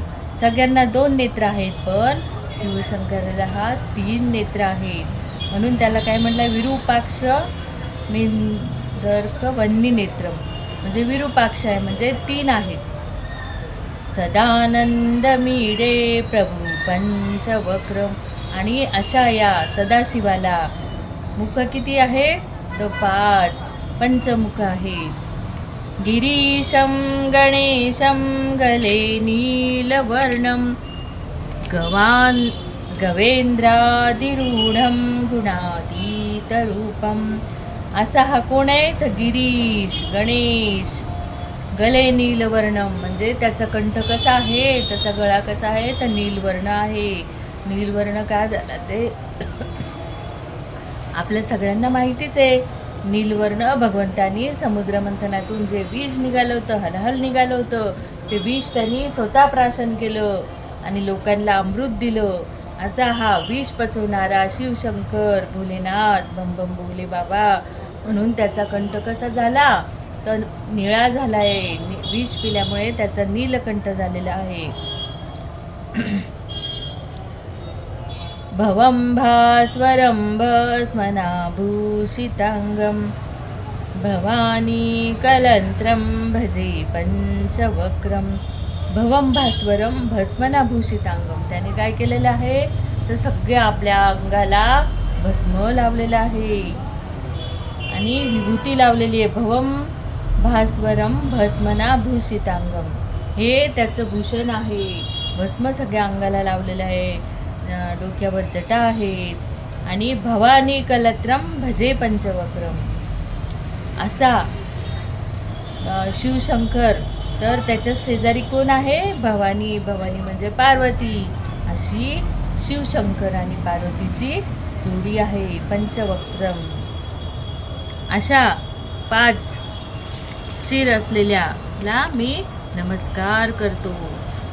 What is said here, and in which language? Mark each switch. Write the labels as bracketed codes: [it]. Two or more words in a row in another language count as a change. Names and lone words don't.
[mr] सगळ्यांना 2 नेत्र आहेत पण शिवशंकराला 3 नेत्र आहेत म्हणून त्याला काय म्हटलं [sa] विरूपाक्ष मिन्द्वर्कवह्निनेत्रम [mr] म्हणजे विरूपाक्ष आहे म्हणजे 3 आहेत. [sa] सदानंदमीडे प्रभू पंचवक्रम [mr] आणि अशा या सदाशिवाला मुख किती आहे तर 5 पंचमुख आहेत. [sa] गिरीशं गणेशं गले नीलवर्णं गवेंद्रादिरूढं गुणातीतरूपं. [mr] असा हा कोण आहे तर गिरीश गणेश. [sa] गले नीलवर्णम [mr] म्हणजे त्याचा कंठ कसा आहे, त्याचा गळा कसा आहे तर नीलवर्ण आहे. नीलवर्ण का झाला ते आपल्या सगळ्यांना माहितीच आहे. नीलवर्ण भगवंतानी समुद्रमंथनातून जे विष निघालं होतं, हलहल निघालं होतं, ते विष त्यांनी स्वतः प्राशन केलं आणि लोकांना अमृत दिलं. असा हा विष पचवणारा शिवशंकर भोलेनाथ बम बम भोले बाबा म्हणून त्याचा कंठ कसा झाला तर निळा झाला आहे. विष पिल्यामुळे त्याचा नीलकंठ झालेला आहे. [sa] भवं भास्वरं भस्मनाभूषितांगं भवानी कलंत्रं भजे पंचवक्रम. भवं भास्वरं भस्मनाभूषितांगम [mr] त्याने काय केलेलं आहे तर सगळ्या आपल्या अंगाला भस्म लावलेलं आहे आणि विभूती लावलेली आहे. [sa] भवं भास्वरं भस्मनाभूषितांगम [mr] हे त्याचं भूषण आहे. भस्म सगळ्या अंगाला लावलेलं आहे, डोक्यावर जटा आहेत आणि [sa] भवानी कलत्रम भजे पंचवक्रम [mr] असा शिवशंकर. तर त्याच्या शेजारी कोण आहे भवानी. भवानी म्हणजे पार्वती. अशी शिवशंकर आणि पार्वतीची जोडी आहे पंचवक्रम. अशा 5 शिर असलेल्याला मी नमस्कार करतो.